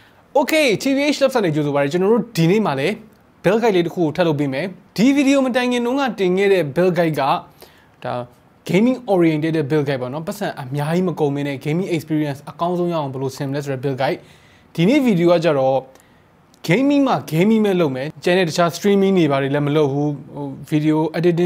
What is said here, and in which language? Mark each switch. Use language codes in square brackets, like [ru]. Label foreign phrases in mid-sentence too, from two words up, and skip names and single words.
[my] Okay, TBH Labs နဲ့ကြိုဆိုပါရစေကျွန်တော်တို့ဒီနေ့မှာလည်း [en] build guide [my] လေးတစ်ခုကိုထပ်လုပ်ပေးမယ်ဒီ video မတိုင်ခင်တုန်းကတင်ခဲ့တဲ့ [en] build guide [my] ကဒါ [en] gaming oriented build guide [my] ပေါ့နော်ပတ်စံအများကြီးမကုန်မင်းနဲ့ gaming experience အကောင်းဆုံးရအောင်ဘယ်လိုဆင်မလဲဆိုတဲ့ [en] build guide [my] ဒီနေ့ video ကကြတော့ gaming မှာ gaming ပဲလုပ်မယ်ကျန်တဲ့တခြား streaming တွေပါတယ်လည်းမလုပ်ဘူး [en] video editing